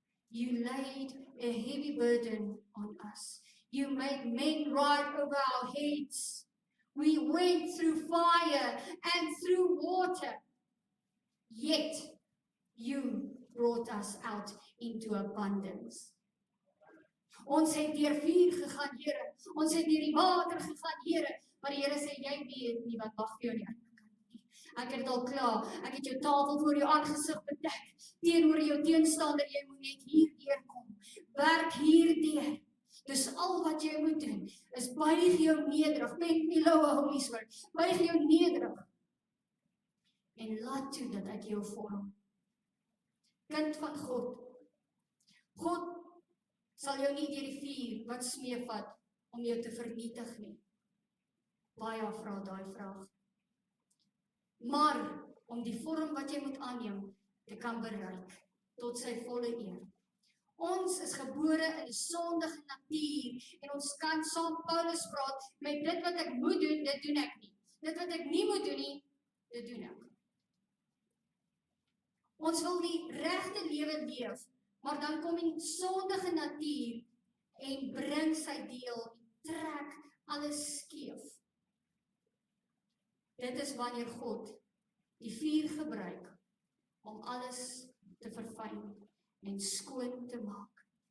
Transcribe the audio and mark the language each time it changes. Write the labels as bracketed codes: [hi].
[en] You laid a heavy burden on us. You made men ride over our heads. We went through fire and through water. Yet you brought us out into abundance. [af] Ons het deur vuur gegaan, Here. Ons het deur die water gegaan, Here. Maar die Here sê, jy weet nie wat wag vir jou nie. Ek het al klaar. Ek het jou tafel voor jou aangesig bedek. Teenoor jou teenstander, jy moet net hierdeur kom. Werk hierdeur. Dis al wat jy moet doen. Is buig jou nederig. Met die loue Holy Spirit. Buig jou nederig. En laat toe dat ek jou vorm. Kind van God. God sal jou nie deur die vuur wat smeevat om jou te vernietig nie. Baie vra daai vraag. Maar om die vorm wat jy moet aanneem te kan bereik tot sy volle eer. Ons is gebore in 'n sondige natuur en ons kan saam Paulus praat met dit wat ek moet doen, dit doen ek nie. Dit wat ek nie moet doen nie, dit doen ek. Ons wil die regte lewe leef, maar dan kom die sondige natuur en bring sy deel en trek alles skeef. Dit is wanneer God die vuur gebruik om alles te verfyn en skoon te maak.